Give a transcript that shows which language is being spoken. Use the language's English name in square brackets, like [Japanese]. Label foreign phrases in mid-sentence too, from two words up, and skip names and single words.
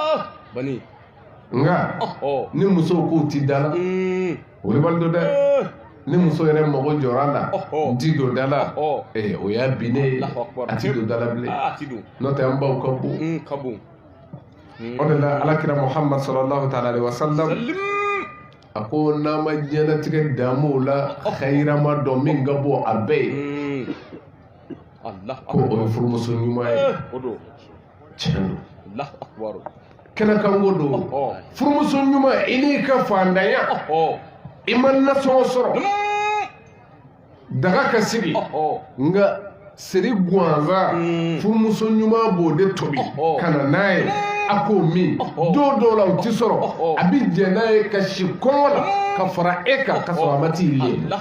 [Bambara] nka ni musow k'u ti da la wulibali do dɛ ni muso yɛrɛ mago jɔra la n ti don da la o y'a binnen a ti don da la bilen n'o tɛ an baw ka bon o de la alakira muhammad [Arabic] صلى الله تعالى عليه وسلم [Bambara] a ko n'an ma diɲɛlatigɛ damu la xayirama dɔ min ka bon a bɛɛ ye ko o ye furumuso ɲuman ye tiɲɛ do kɛnɛkanko do furumuso ɲuman i n'i ka fandanya i ma nasɔngɔ sɔrɔ daga ka sigi nka seri gansan furumuso ɲuman b'o de tobi ka na n'a ye a k'o min don dɔw la o ti sɔrɔ a bɛ jɛ n'a ye ka si kɔngɔ la ka fara e kan ka sɔrɔ a ma t'i ye